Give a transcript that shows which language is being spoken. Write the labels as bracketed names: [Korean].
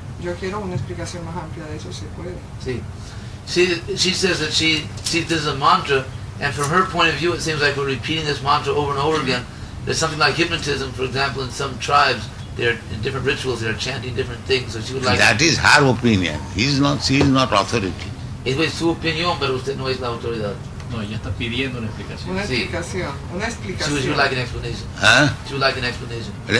[Spanish] Yo quiero una explicación más amplia de eso, ¿se puede? sí. [English] She says that she sees this as a mantra, and from her point of view, it seems like we're repeating this mantra over and over again. There's something like hypnotism, for example, in some tribes. They're in different rituals. They're chanting different things. So she would like. That is her opinion. She is not authority. [Spanish] Es su opinión, pero usted no es la autoridad. No, ella está pidiendo una explicación. Una Sí. explicación, una [English] She [Spanish] explicación. [English] would like an explanation. Huh? She would like an explanation.